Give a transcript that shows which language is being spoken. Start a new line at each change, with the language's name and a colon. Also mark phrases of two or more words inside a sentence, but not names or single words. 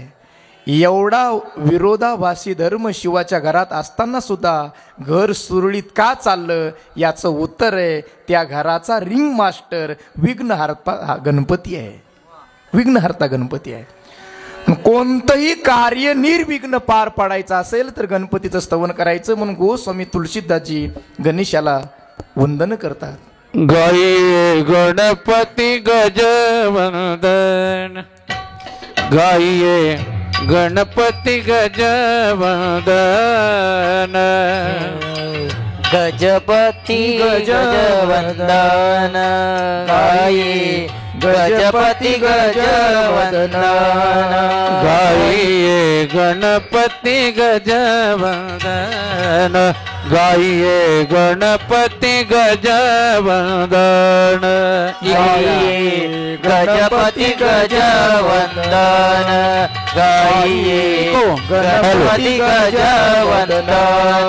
Marathi: एवढा विरोधाभासी धर्म शिवाच्या घरात असताना सुद्धा घर सुरळीत का चाललं, याचं उत्तर आहे त्या घराचा रिंग मास्टर विघ्नहर्ता गणपती आहे. विघ्नहर्ता गणपती आहे. कोणतंही कार्य निर्विघ्न पार पाडायचं असेल तर गणपतीचं स्तवन करायचं. म्हणून गोस्वामी तुलसीदासजी गणेशाला वंदन करतात.
Hindi: गाये गणपती गजवंदन, गाये गणपती गजवंदन, गजपती गजवंदन, गाये गजपती गजवंदन, गाये गणपती गजवंदन, गाये गणपती गजवंदन, गाये गजपती गजवंदन, गाये गणपती गजवंदन.